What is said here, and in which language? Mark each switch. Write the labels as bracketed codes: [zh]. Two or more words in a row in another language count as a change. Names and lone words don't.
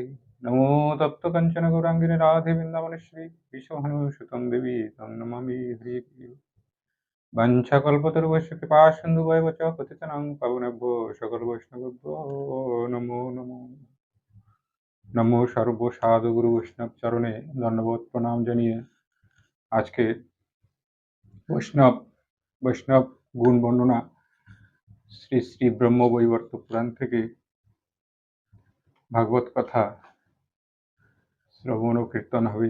[sa] नमो तप्त कंचन गौराङ्गिनि राधे वृन्दावनेश्वरी विश्वभानुसुतं देवी तं नमामि हरिप्रिये। वंशकल्पतरुभ्यश्च कृपासिन्धुभ्यश्च पतितानां पावनेभ्यो सकलवैष्णवेभ्यो नमो नमो। [bn] नमो সর্বসাধু গুরু বৈষ্ণব চরণে ধন্যবাদ প্রণাম জানিয়ে আজকে বৈষ্ণব বৈষ্ণব গুণ বর্ণনা শ্রী শ্রী ব্রহ্মবৈবর্ত পুরাণ থেকে ভাগবত কথা শ্রবণ ও কীর্তন হবে।